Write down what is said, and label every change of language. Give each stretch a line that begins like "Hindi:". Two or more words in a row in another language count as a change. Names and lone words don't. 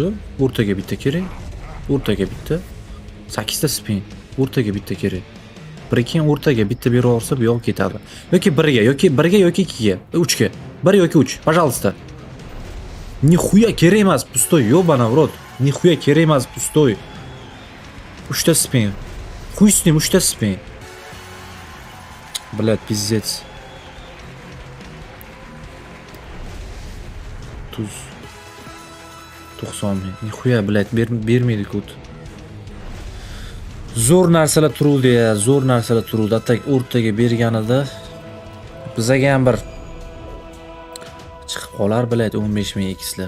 Uzbek: O'rtaga bitta kerak. O'rtaga bitta. 8 ta spin. O'rtaga bitta kerak. Prekin o'rtaga bitta berib olsa, bu yo'q ketadi. Yoki 1 ga, yoki 1 ga, yoki 2 ga, 3 ga. 1 yoki 3, пожалуйста. Nixuya kerak emas, pustoy,
Russian: ёбана в рот.
Uzbek: Nixuya kerak emas, pustoy. 3 ta spin.
Russian: Хуй с ним, 3 ta spin. Блядь, пиздец.
Uzbek: Tuz 90 ming. Nixuya, блядь, bermaydi kod. Zo'r narsalar turuvdi ya, zo'r narsalar turuvdi. Atak o'rtaga berganida bizaga ham bir chiqib qolar, блядь, 15 ming x'lar.